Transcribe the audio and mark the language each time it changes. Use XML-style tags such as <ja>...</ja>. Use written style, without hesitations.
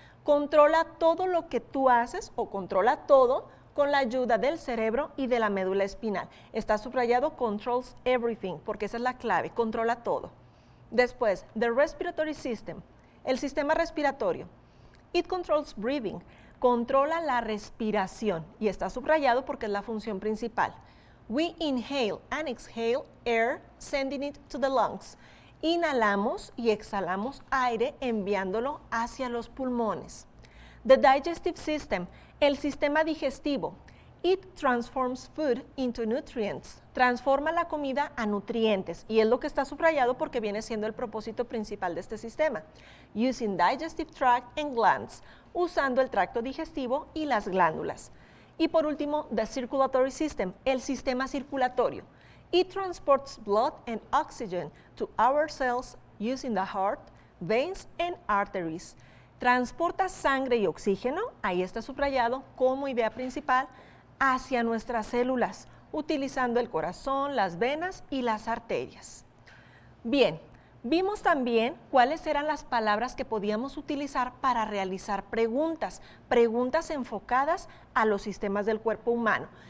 <es>Controla todo lo que tú haces o controla todo con la ayuda del cerebro y de la médula espinal. Está subrayado</es> <en>controls everything</en> <es>porque esa es la clave, controla todo. Después,</es> <en>the respiratory system,</en> <es>el sistema respiratorio.</es> <en>It controls breathing,</en> <es>controla la respiración y está subrayado porque es la función principal.</es> <en>We inhale and exhale air, sending it to the lungs.</en> <es>Inhalamos y exhalamos aire enviándolo hacia los pulmones.</es> <en>The digestive system,</en> <es>el sistema digestivo.</es> <en>It transforms food into nutrients.</en> <es>Transforma la comida a nutrientes y es lo que está subrayado porque viene siendo el propósito principal de este sistema.</es> <en>Using digestive tract and glands,</en> <es>usando el tracto digestivo y las glándulas. Y por último,</es> <en>the circulatory system,</en> <es>el sistema circulatorio.</es> <en>It transports blood and oxygen to our cells using the heart, veins and arteries.</en> <es>Transporta sangre y oxígeno, ahí está subrayado como idea principal, hacia nuestras células, utilizando el corazón, las venas y las arterias. Bien, vimos también cuáles eran las palabras que podíamos utilizar para realizar preguntas enfocadas a los sistemas del cuerpo humano.</es>